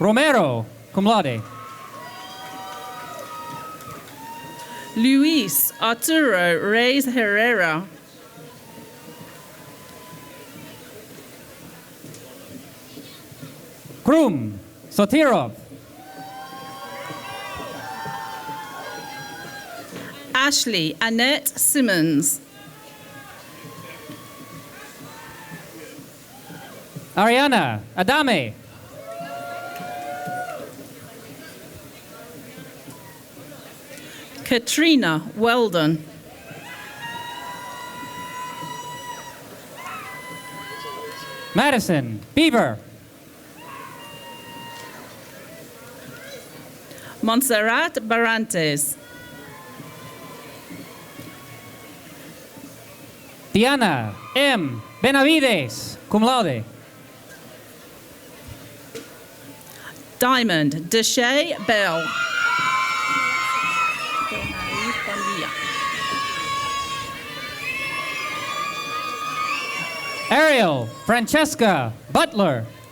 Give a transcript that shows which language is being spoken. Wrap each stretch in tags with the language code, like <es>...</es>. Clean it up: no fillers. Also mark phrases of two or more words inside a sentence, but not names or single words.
<en>Romero,</en> <la>cum laude.</la> <en>Luis Arturo Reyes Herrera. Krum, Sotirov. Ashley Annette Simmons. Ariana Adame. Katrina Weldon. Madison Beaver. Montserrat Barantes. Diana M. Benavides,</en> <la>cum laude.</la> <en>Diamond Deshay Bell. Ariel Francesca Butler.</en>